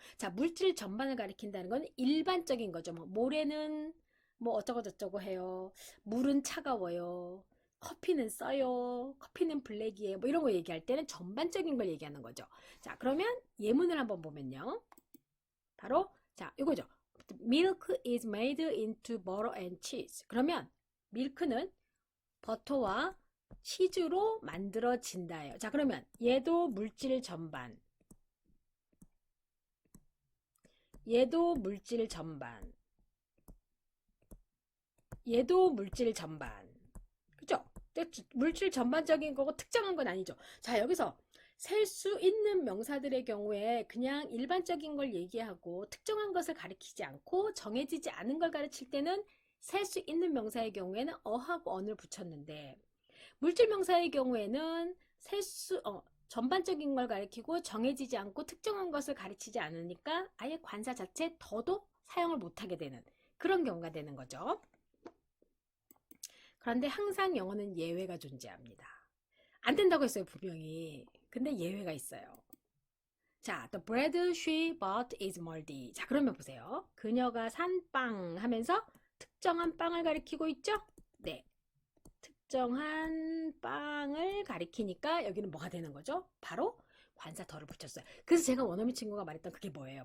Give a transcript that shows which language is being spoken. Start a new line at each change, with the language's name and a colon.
Korean: 자, 물질 전반을 가리킨다는 건 일반적인 거죠. 뭐 모래는 뭐 어쩌고 저쩌고 해요. 물은 차가워요. 커피는 써요. 커피는 블랙이에요. 뭐 이런 거 얘기할 때는 전반적인 걸 얘기하는 거죠. 자, 그러면 예문을 한번 보면요. 바로 자, 이거죠.
English: Milk is made into butter and cheese.
Korean: 그러면 밀크는 버터와 치즈로 만들어진다예요. 자, 그러면 얘도 물질 전반. 얘도 물질 전반. 얘도 물질 전반. 그죠? 물질 전반적인 거고 특정한 건 아니죠. 자, 여기서 셀 수 있는 명사들의 경우에 그냥 일반적인 걸 얘기하고 특정한 것을 가리키지 않고 정해지지 않은 걸 가르칠 때는 셀 수 있는 명사의 경우에는 어하고 언을 붙였는데 물질 명사의 경우에는 전반적인 걸 가리키고 정해지지 않고 특정한 것을 가르치지 않으니까 아예 관사 자체 더도 사용을 못하게 되는 그런 경우가 되는 거죠. 그런데 항상 영어는 예외가 존재합니다. 안 된다고 했어요, 분명히. 근데 예외가 있어요.
English: 자, the bread she bought is moldy.
Korean: 자, 그러면 보세요. 그녀가 산 빵 하면서 특정한 빵을 가리키고 있죠? 네. 특정한 빵을 가리키니까 여기는 뭐가 되는 거죠? 바로 관사 더를 붙였어요. 그래서 제가 원어민 친구가 말했던 그게 뭐예요?